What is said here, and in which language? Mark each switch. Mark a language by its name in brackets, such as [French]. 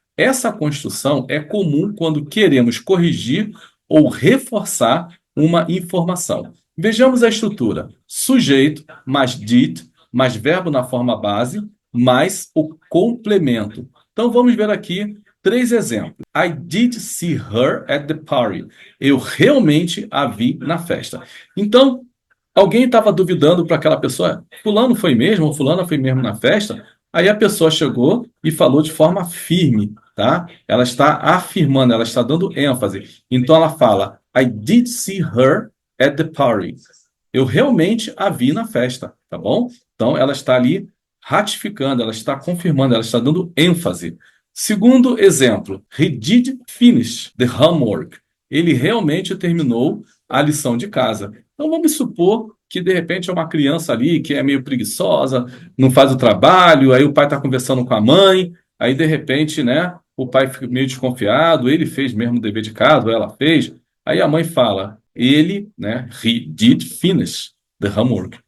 [Portuguese] Essa construção é comum quando queremos corrigir ou reforçar uma informação. Vejamos a estrutura. Sujeito mais did, mais verbo na forma base, mais o complemento. Então vamos ver aqui 3 exemplos. [English] I did see her at the party. [Portuguese] Eu realmente a vi na festa. Então, alguém estava duvidando para aquela pessoa, fulano foi mesmo, ou fulana foi mesmo na festa? Aí a pessoa chegou e falou de forma firme, tá? Ela está afirmando, ela está dando ênfase. Então ela fala, [English] I did see her at the party. [Portuguese] Eu realmente a vi na festa, tá bom? Então ela está ali ratificando, ela está confirmando, ela está dando ênfase. Segundo exemplo, [English] he did finish the homework. [Portuguese] Ele realmente terminou a lição de casa. Então vamos supor que de repente é uma criança ali que é meio preguiçosa, não faz o trabalho, aí o pai está conversando com a mãe, aí de repente, né, o pai fica meio desconfiado, ele fez mesmo o dever de casa, ou ela fez, aí a mãe fala, ele, né, [English] he did finish the homework.